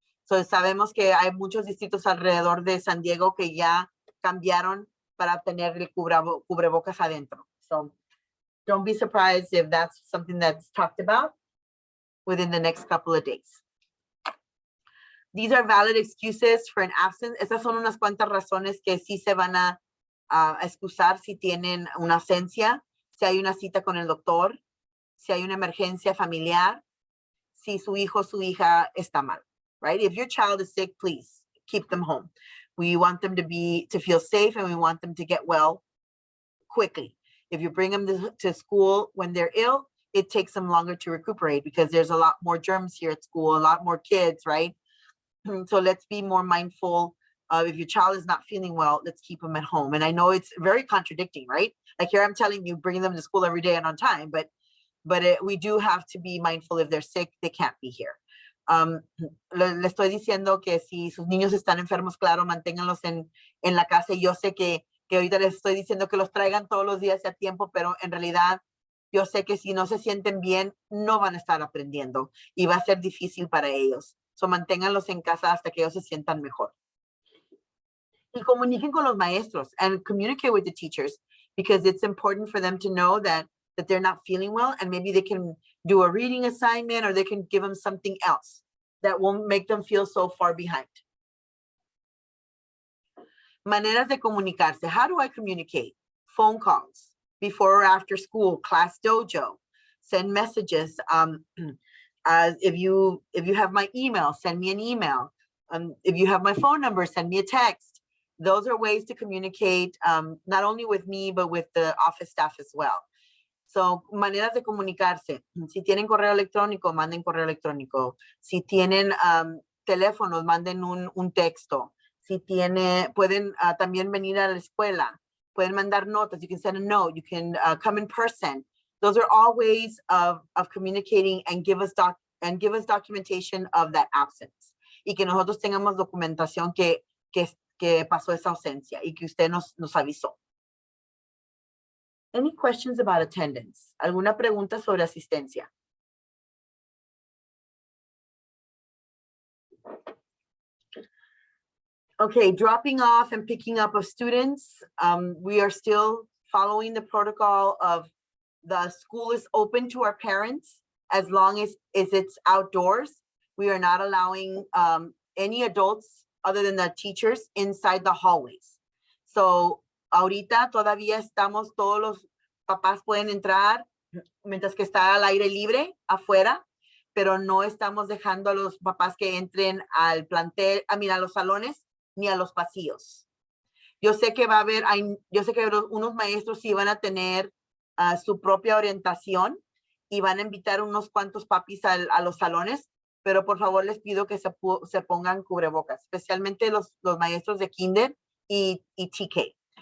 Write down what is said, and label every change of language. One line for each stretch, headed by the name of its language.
Spanish: So sabemos que hay muchos distritos alrededor de San Diego que ya cambiaron para tener el cubrebocas adentro.
English: So don't be surprised if that's something that's talked about within the next couple of days. These are valid excuses for an absence.
Spanish: Esas son unas cuantas razones que sí se van a excusar si tienen una ausencia, si hay una cita con el doctor, si hay una emergencia familiar, si su hijo o su hija está mal, right?
English: If your child is sick, please keep them home. We want them to feel safe, and we want them to get well quickly. If you bring them to school when they're ill, it takes them longer to recuperate because there's a lot more germs here at school, a lot more kids, right? So let's be more mindful of if your child is not feeling well, let's keep them at home. And I know it's very contradicting, right? Like here I'm telling you, bring them to school every day and on time, but we do have to be mindful if they're sick, they can't be here.
Spanish: Le estoy diciendo que si sus niños están enfermos, claro, manténganlos en la casa. Y yo sé que ahorita les estoy diciendo que los traigan todos los días y a tiempo, pero en realidad yo sé que si no se sienten bien, no van a estar aprendiendo y va a ser difícil para ellos. So manténganlos en casa hasta que ellos se sientan mejor. Y comuniquen con los maestros
English: and communicate with the teachers because it's important for them to know that they're not feeling well and maybe they can do a reading assignment or they can give them something else that won't make them feel so far behind.
Spanish: Maneras de comunicarse.
English: How do I communicate? Phone calls, before or after school, class dojo, send messages. If you have my email, send me an email. If you have my phone number, send me a text. Those are ways to communicate, not only with me, but with the office staff as well.
Spanish: So, maneras de comunicarse. Si tienen correo electrónico, manden correo electrónico. Si tienen teléfonos, manden un texto. Si pueden también venir a la escuela. Pueden mandar notas.
English: You can send a note. You can come in person. Those are all ways of communicating and give us documentation of that absence.
Spanish: Y que nosotros tengamos documentación que pasó esa ausencia y que usted nos avisó.
English: Any questions about attendance?
Spanish: ¿Alguna pregunta sobre asistencia?
English: Okay, dropping off and picking up of students. We are still following the protocol of the school is open to our parents as long as it's outdoors. We are not allowing any adults other than the teachers inside the hallways.
Spanish: So, ahorita todavía todos los papás pueden entrar mientras que está al aire libre afuera, pero no estamos dejando a los papás que entren al plantel, a los salones ni a los pasillos. Yo sé que unos maestros sí van a tener su propia orientación y van a invitar unos cuantos papis a los salones, pero por favor les pido que se pongan cubrebocas, especialmente los maestros de kinder y TK.